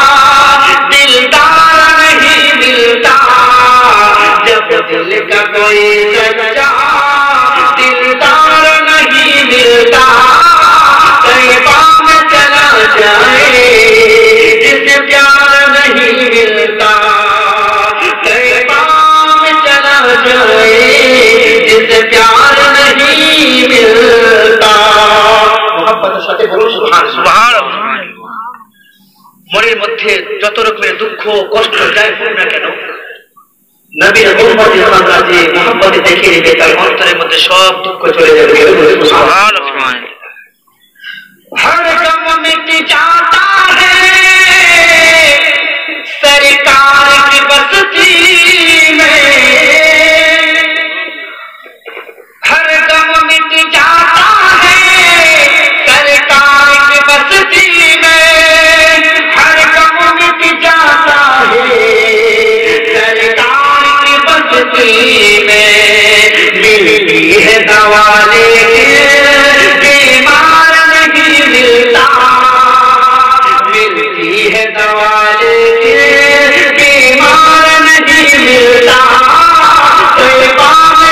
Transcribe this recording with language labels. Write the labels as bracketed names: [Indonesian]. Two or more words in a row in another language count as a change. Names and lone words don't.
[Urdu] دلدار نہیں ملتا، جب دل کا کوئی سچا دلدار نہیں ملتا، طیبہ میں چلا جائے جسے پیار نہیں ملتا، طیبہ میں چلا جائے جسے پیار نہیں ملتا۔ [Bangla] محبت সাথে বলুন সুবহানাল্লাহ। মনের মধ্যে যত রকমের দুঃখ কষ্ট যাই হোক না কেন, নবীর উম্মত ইসলামরা যে মোহাম্মদে দেখে নেবে তার অন্তরের মধ্যে সব দুঃখ চলে যাবে। [Urdu] সুবহানাল্লাহ। ہر غم مٹ جاتا ہے سرکار کی بستی میں, ہر غم مٹ جاتا ہے سرکار کی بستی میں, ہر غم مٹ جاتا ہے سرکار کی بستی میں، ملتی ہے دوا لیکن بیمار نہیں ملتا، ملتی ہے دوا لیکن بیمار نہیں ملتا، طیبہ میں